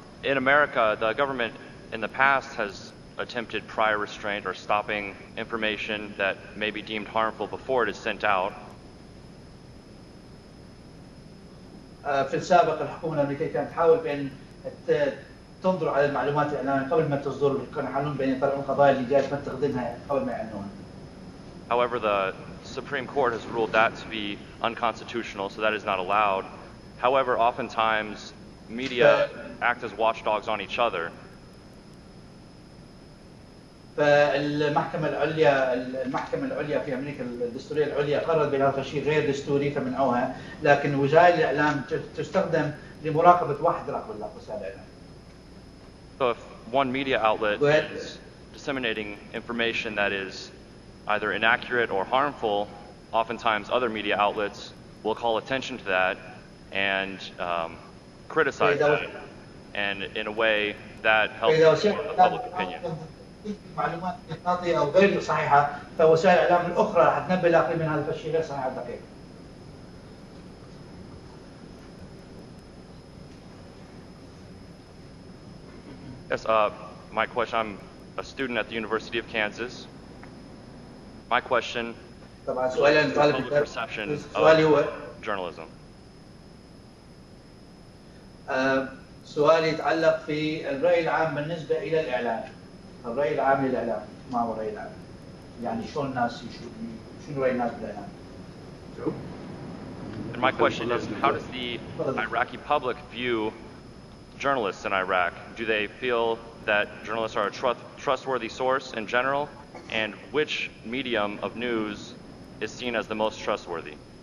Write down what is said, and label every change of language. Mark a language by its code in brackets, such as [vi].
[en] In America, the government in the past has attempted prior restraint or stopping information that may be deemed harmful before it is sent out. [ar] في السابق الحكومة الأمريكية كانت تحاول بأن تنظر على المعلومات الإعلامية قبل ما تصدر، كانوا يحاولون بأن يطلعون القضايا اللي جاية ما تخدمها قبل ما يعلنوها. [en] However, the Supreme Court has ruled that to be unconstitutional, so that is not allowed. However, oftentimes media act as watchdogs on each other. [ar] فالمحكمة العليا في أمريكا الدستورية العليا قررت بأن هذا الشيء غير دستوري فمنعوها، لكن وسائل الإعلام تستخدم لمراقبة واحد راقب وسائل الإعلام. [en] So if one media outlet is disseminating information that is either inaccurate or harmful, oftentimes other media outlets will call attention to that and criticize that, and in a way that helps public opinion. [ar] معلومات خاطئة أو غير صحيحة، فوسائل الإعلام الأخرى راح تنبه الآخرين من هذا الشيء غير صحيح دقيق. [en] Yes, my question, I'm a student at the University of Kansas. My question is the public perception of journalism. [ar] سؤالي يتعلق في الرأي العام بالنسبة إلى الإعلام. الرأي العام للإعلام، ما هو الرأي العام؟ يعني شلون الناس شنو رأي الناس بالإعلام؟ [en] And my question is, how does the Iraqi public view journalists in Iraq? Do they feel that journalists are a trustworthy source in general? And which medium of news is seen as the most trustworthy?